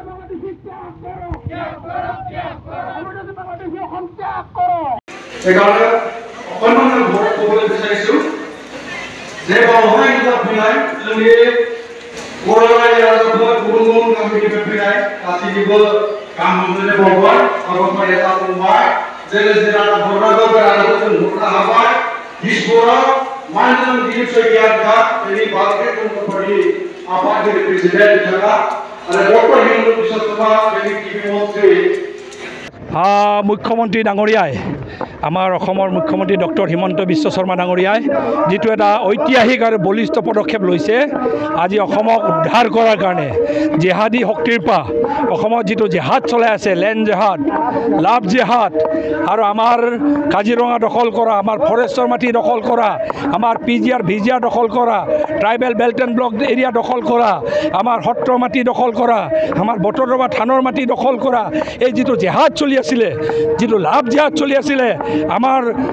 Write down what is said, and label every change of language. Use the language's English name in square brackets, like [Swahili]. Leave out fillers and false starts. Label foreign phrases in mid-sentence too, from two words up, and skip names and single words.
[Assamese] সেইকাৰণে অকণমান ক'বলৈ বিচাৰিছোঁ যে বাওহাই ফিৰাই [Bodo] जोंनि बर' रायजोआव गुबुन गुबुन गामिनिफ्राय फैनाय गासैनिबो गाहाम हामलायनाय बावबाय हाबाफारिया जाफुंबाय जेरै जिल्ला हरनांगौ बेरामखौ जों हरनो हाबाय इसबराव मानजों गिदिर सैगियानखा बेनि बागै बुंफोरनि आफादगिरि प्रेसिडेन्ट बिथाङा आरो डक्टर हिमন্ত বিশ্ব শৰ্মা बेनि गिबि मन्त्रि [Assamese] মুখ্যমন্ত্ৰী ডাঙৰীয়াই আমাৰ অসমৰ মুখ্যমন্ত্ৰী ডক্টৰ হিমন্ত বিশ্ব শৰ্মা ডাঙৰীয়াই যিটো এটা ঐতিহাসিক আৰু বলিষ্ঠ পদক্ষেপ লৈছে আজি অসমক উদ্ধাৰ কৰাৰ কাৰণে জেহাদী শক্তিৰ পৰা অসমত যিটো জেহাদ চলাই আছে লেণ্ড জেহাদ লাভ জেহাদ আৰু আমাৰ কাজিৰঙা দখল কৰা আমাৰ ফৰেষ্টৰ মাটি দখল কৰা আমাৰ পিজিআৰ ভিজিআৰ দখল কৰা [English] tribal belt and block area [Assamese] দখল কৰা আমাৰ সত্ৰ মাটি দখল কৰা আমাৰ বটদ্ৰৱা থানৰ মাটি দখল কৰা এই যিটো জেহাদ চলি আছিলে যিটো লাভ জেহাদ চলি আছিলে আমাৰ